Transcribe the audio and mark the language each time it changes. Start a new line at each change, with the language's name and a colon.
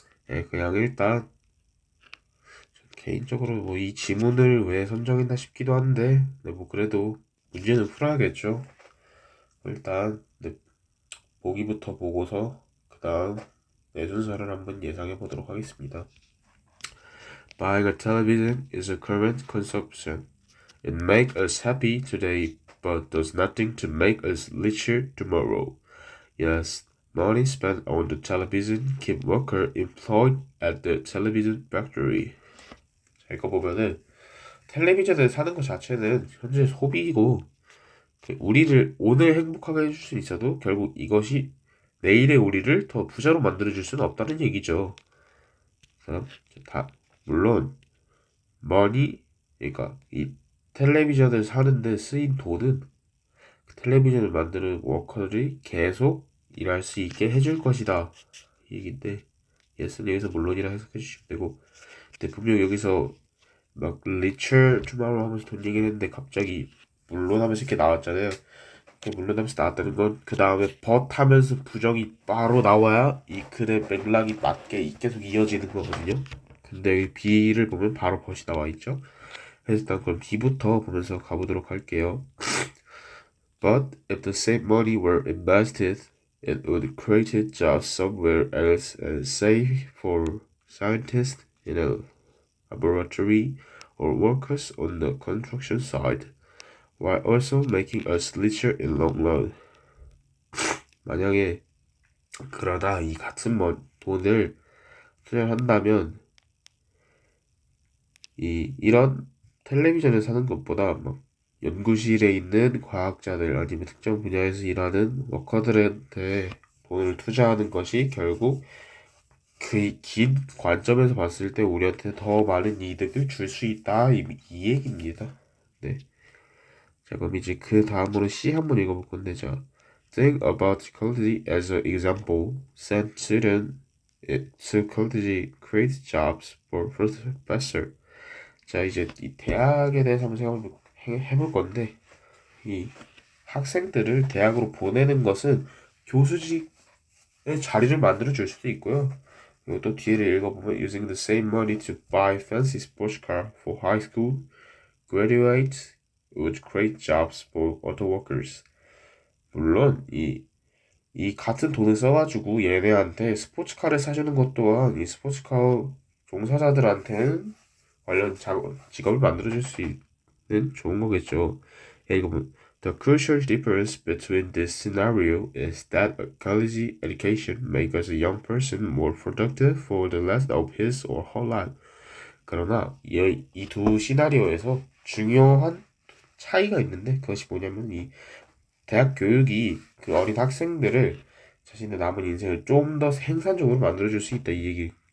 Korean: 네, 그냥 일단 개인적으로 뭐 이 지문을 왜 선정했나 싶기도 한데, 네, 뭐 그래도 문제는 풀어야겠죠. 일단 네, 보기부터 보고서 그 다음 내 순서를 한번 예상해 보도록 하겠습니다.
English: Buying a television is a current consumption. It makes us happy today, but does nothing to make us richer tomorrow. Yes, money spent on the television keep worker employed at the television factory.
Korean: 자, 이거 보면은 텔레비전을 사는 것 자체는 현재 소비이고 우리를 오늘 행복하게 해줄 수 있어도 결국 이것이 내일의 우리를 더 부자로 만들어줄 수는 없다는 얘기죠. 그래서 다 물론 money 그러니까 이 텔레비전을 사는데 쓰인 돈은 텔레비전을 만드는 워커들이 계속 일할 수 있게 해줄 것이다 이 얘기인데 예스는 여기서 물론이라 해석해 주시면 되고 근데 분명 여기서 막 리처 투마로 하면서 돈 얘기를 했는데 갑자기 물론 하면서 이렇게 나왔잖아요. 물론 하면서 나왔다는 건 그 다음에 but 하면서 부정이 바로 나와야 이 글의 맥락이 맞게 계속 이어지는 거거든요. 근데 여기 B를 보면 바로 but이 나와 있죠. 그래서 일단 그럼 B부터 보면서 가보도록 할게요.
English: But if the same money were invested, it would create jobs somewhere else and say for scientists in a laboratory or workers on the construction site, while also making us richer in long run.
Korean: 만약에 그러다 이 같은 돈을 투자를 한다면 이런 텔레비전을 사는 것보다 막 연구실에 있는 과학자들 아니면 특정 분야에서 일하는 워커들한테 돈을 투자하는 것이 결국 그 긴 관점에서 봤을 때 우리한테 더 많은 이득을 줄 수 있다 이 얘기입니다. 네. 자 그럼 이제 그 다음으로 C 한번 읽어볼 건데 자
English: Think about psychology as an example. Since student psychology creates jobs for professor.
Korean: 자 이제 이 대학에 대해서 한번 해볼 건데 이 학생들을 대학으로 보내는 것은 교수직의 자리를 만들어 줄 수도 있고요. 그리고 또 뒤를 읽어보면
English: using the same money to buy fancy sports car for high school graduates would create jobs for auto workers.
Korean: 물론 이 같은 돈을 써가지고 얘네한테 스포츠카를 사주는 것 또한 이 스포츠카 종사자들한테는 관련 직업을 만들어줄 수 있는 좋은 거겠죠. 이거 보면
English: The crucial difference between this scenario is that a college education makes a young person more productive for the rest of his or her life.
Korean: 그러나 이 두 시나리오에서 중요한 차이가 있는데 그것이 뭐냐면 이 대학 교육이 그 어린 학생들을 자신의 남은 인생을 좀 더 생산적으로 만들어줄 수 있다 이 얘기.